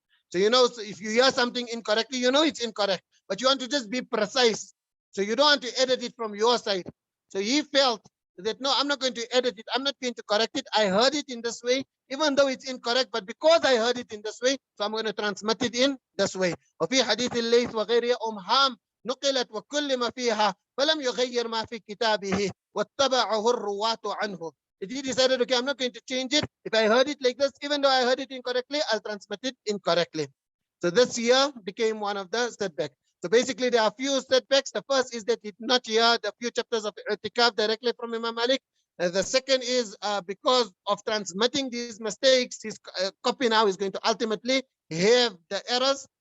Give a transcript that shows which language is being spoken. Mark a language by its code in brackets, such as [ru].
[en] So, you know, so if you hear something incorrectly, you know it's incorrect, but you want to just be precise. So you don't want to edit it from your side. So he felt that, no, I'm not going to edit it. I'm not going to correct it. I heard it in this way, even though it's incorrect, but because I heard it in this way, so I'm going to transmit it in this way. [ar] وفي حديث الليث وغيره أمهام نقلت وكل ما فيها فلم يغير ما في كتابه واتبعه الرواة عنه. [en] He decided, okay, I'm not going to change it. If I heard it like this, even though I heard it incorrectly, I'll transmit it incorrectly. So this year became one of the setbacks. So basically, there are a few setbacks. The first is that he did not hear the few chapters of I'tikaf directly from Imam Malik. The second is because of transmitting these mistakes, his copy now is going to ultimately have the errors.